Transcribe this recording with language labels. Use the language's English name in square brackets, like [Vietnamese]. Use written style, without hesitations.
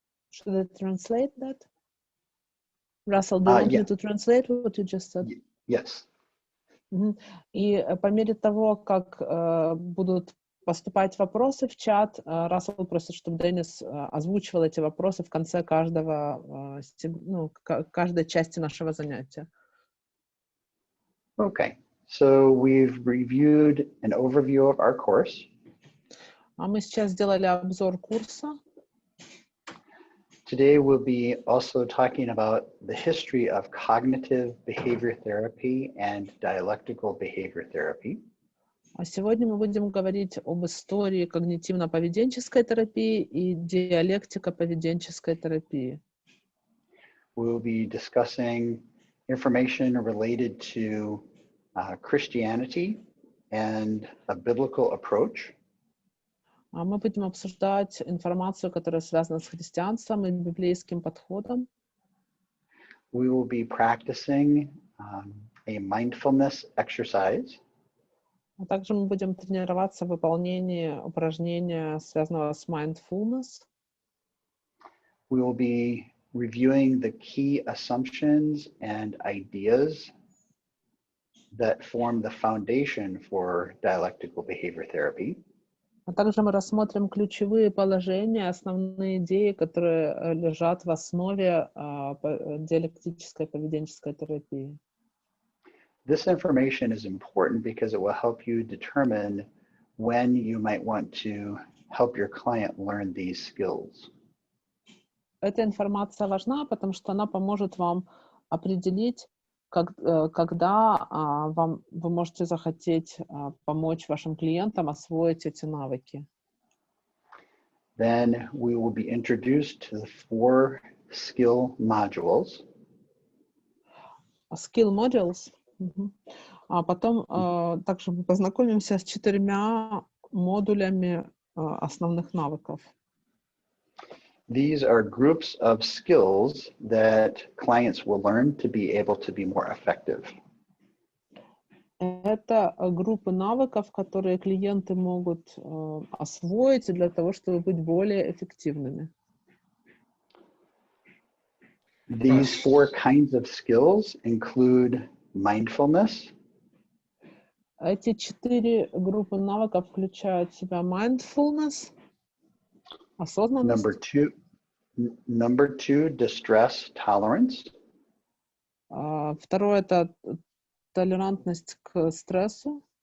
[English] Should I translate that? Russell, do you want me to translate what you just said? Yes. [Russian] И по мере того, как будут поступать вопросы в чат, Рассел просит, чтобы Денис озвучивал эти вопросы в конце каждой части нашего занятия. [English] Okay, so we've reviewed an overview of our course. [Russian] А мы сейчас сделали обзор курса. [English] Today we'll be also talking about the history of cognitive behavior therapy and dialectical behavior therapy. [Russian] А сегодня мы будем говорить об истории когнитивно-поведенческой терапии и диалектико-поведенческой терапии. [English] We'll be discussing information related to Christianity and a biblical approach. [Russian] А мы будем обсуждать информацию, которая связана с христианством и библейским подходом. [English] We will be practicing a mindfulness exercise. [Russian] А также мы будем тренироваться в выполнении упражнения, связанного с mindfulness. [English] We will be reviewing the key assumptions and ideas that form the foundation for dialectical behavior therapy. [Russian] А также мы рассмотрим ключевые положения, основные идеи, которые лежат в основе диалектической поведенческой терапии. [English] This information is important because it will help you determine when you might want to help your client learn these skills. [Russian] Эта информация важна, потому что она поможет вам определить, когда вы можете захотеть помочь вашим клиентам освоить эти навыки. [English] Then we will be introduced to the 4 skill modules. skill modules. [Russian] А потом также мы познакомимся с 4 модулями основных навыков. [English] These are groups of skills that clients will learn to be able to be more effective. [Russian] Это группы навыков, которые клиенты могут освоить для того, чтобы быть более эффективными. [English] These 4 kinds of skills include mindfulness. [Russian] Эти 4 группы навыков включают в себя mindfulness, осознанность. [English] Number two, distress tolerance. [Russian] Второе — это толерантность к стрессу.